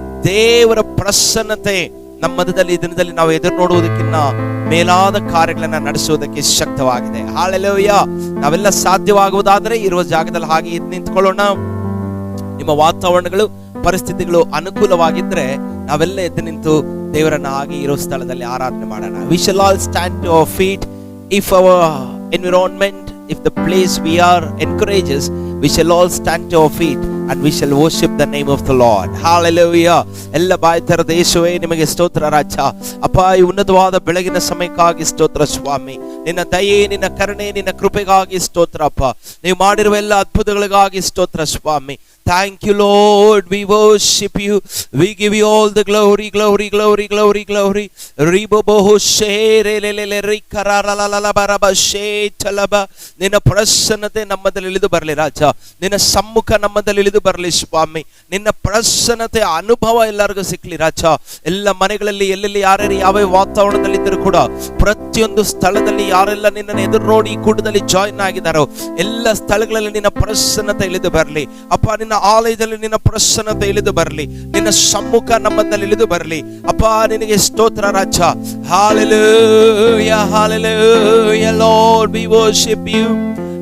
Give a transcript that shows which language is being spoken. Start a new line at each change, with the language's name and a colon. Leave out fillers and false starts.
Kannada: ದೇವರ ಪ್ರಸನ್ನತೆ ನಮ್ಮ ಮಧ್ಯದಲ್ಲಿ ದಿನದಲ್ಲಿ ನಾವು ಎದುರು ನೋಡುವುದಕ್ಕಿಂತ ಮೇಲಾದ ಕಾರ್ಯಗಳನ್ನ ನಡೆಸುವುದಕ್ಕೆ ಶಕ್ತವಾಗಿದೆ. ಹಲ್ಲೆಲೂಯಾ. ನಾವೆಲ್ಲ ಸಾಧ್ಯವಾಗುವುದಾದ್ರೆ ಇರುವ ಜಾಗದಲ್ಲಿ ಹಾಗೆ ಎದ್ದು ನಿಂತ್ಕೊಳ್ಳೋಣ. ನಿಮ್ಮ ವಾತಾವರಣಗಳು, ಪರಿಸ್ಥಿತಿಗಳು ಅನುಕೂಲವಾಗಿದ್ರೆ ನಾವೆಲ್ಲ ಎದ್ದು ನಿಂತು ದೇವರನ್ನ ಹಾಗೆ ಇರೋ ಸ್ಥಳದಲ್ಲಿ ಆರಾಧನೆ ಮಾಡೋಣ.
English: We shall all stand to our feet. If our environment, if the place we are encourages, we shall all stand to our feet and we shall worship the name of the Lord. Hallelujah.
Kannada: ಎಲ್ಲ ಬಾಯ್ತರದ ಯೇಸುವೇ ನಿಮಗೆ ಸ್ತೋತ್ರ ರಾಜ. ಅಪ್ಪ, ಈ ಉನ್ನತವಾದ ಬೆಳಗಿನ ಸಮಯಕ್ಕಾಗಿ ಸ್ತೋತ್ರ ಸ್ವಾಮಿ. ನಿನ್ನ ದಯೆ, ನಿನ್ನ ಕರುಣೆ, ನಿನ್ನ ಕೃಪೆಗಾಗಿ ಸ್ತೋತ್ರ ಅಪ್ಪ. ನೀವು ಮಾಡಿರುವ ಎಲ್ಲ ಅದ್ಭುತಗಳಿಗಾಗಿ ಸ್ತೋತ್ರ ಸ್ವಾಮಿ.
English: Thank you, Lord. We worship you. We give you all the glory, glory, glory, glory, glory. Riboboho sherelelele rikararalala baraba shetalaba.
Kannada: ನಿನ್ನ ಪ್ರಸನ್ನತೆ ನಮ್ಮದಲ್ಲಿ ಇಳಿದು ಬರಲಿ ರಾಜ. ನಿನ್ನ ಸಮ್ಮುಖ ನಮ್ಮದಲ್ಲಿ ಇಳಿದು ಬರಲಿ ಸ್ವಾಮಿ. ನಿನ್ನ ಪ್ರಸನ್ನತೆ ಅನುಭವ ಎಲ್ಲರಿಗೂ ಸಿಕ್ಕಲಿ ರಾಜ. ಎಲ್ಲ ಮನೆಗಳಲ್ಲಿ ಎಲ್ಲೆಲ್ಲಿ ಯಾರ್ಯಾರು ಯಾವ ವಾತಾವರಣದಲ್ಲಿ ಇದ್ದರೂ ಕೂಡ, ಪ್ರತಿಯೊಂದು ಸ್ಥಳದಲ್ಲಿ ಯಾರೆಲ್ಲ ನಿನ್ನನ್ನು ಎದುರು ನೋಡಿ ಈ ಕೂಟದಲ್ಲಿ ಜಾಯಿನ್ ಆಗಿದ್ದಾರೋ ಎಲ್ಲ ಸ್ಥಳಗಳಲ್ಲಿ ನಿನ್ನ ಪ್ರಸನ್ನತೆ ಇಳಿದು ಬರಲಿ ಅಪ್ಪ. ನಿನ್ನ ಆಲಯದಲ್ಲಿ ನಿನ್ನ ಪ್ರಸನ್ನತೆ ಇಳಿದು ಬರಲಿ. ನಿನ್ನ ಸಮ್ಮುಖ ನಮ್ಮದಲ್ಲಿ ಇಳಿದು ಬರಲಿ ಅಪ್ಪ. ನಿನಗೆ ಸ್ತೋತ್ರ ರಾಜ.
English: Hallelujah, hallelujah, Lord, we worship you.